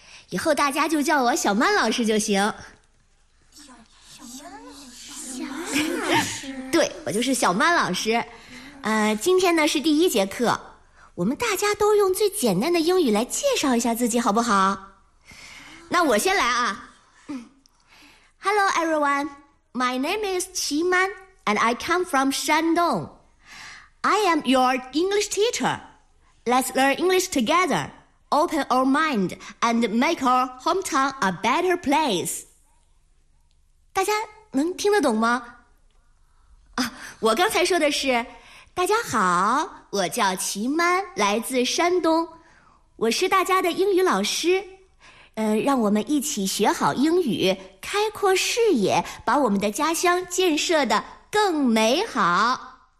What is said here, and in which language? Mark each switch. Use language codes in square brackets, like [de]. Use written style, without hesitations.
[zh] 以后大家就叫我小曼老师就行。小曼老师。对，我就是小曼老师。今天呢是第一节课，我们大家都用最简单的英语来介绍一下自己好不好？那我先来啊。 [en] Hello everyone, my name is 齐曼 and I come from Shandong. I am your English teacher. Let's learn English together. Open our mind and make our hometown a better place. [zh] 大家能听得懂吗？我刚才说的是，大家好，我叫齐曼，来自山东，我是大家的英语老师。让我们一起学好英语，开阔视野，把我们的家乡建设得更美好。